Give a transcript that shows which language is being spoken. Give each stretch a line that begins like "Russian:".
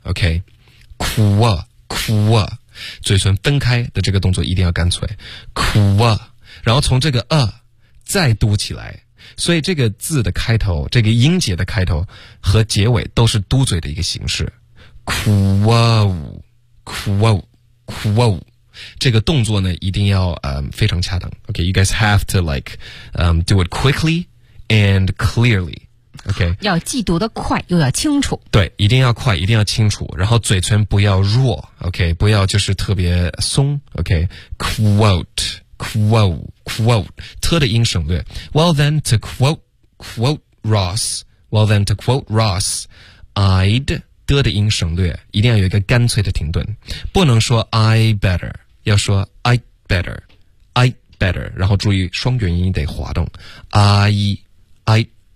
Chinese: OK，ku， ku， 嘴唇分开的这个动作一定要干脆 ，ku， 然后从这个再嘟起来。所以这个字的开头，这个音节的开头和结尾都是嘟嘴的一个形式 ，ku， ku。 Quote, 这个动作呢一定要非常恰当。
English: Okay, you guys have to like, do it quickly and clearly. Okay.
Chinese: 要既读得快又要清楚。对，一定要快，一定要清楚。然后嘴唇不要弱。Okay, 不要就是特别松。Okay. Quote, quote, quote. 特的音省略。
English: Well then to quote Ross, well then to quote Ross, I'd,
Chinese: 得的音省略，一定要有一个干脆的停顿，不能说
English: I better， 要说 I better， I better，
Chinese: 然后注意双元音得滑动，
English: I better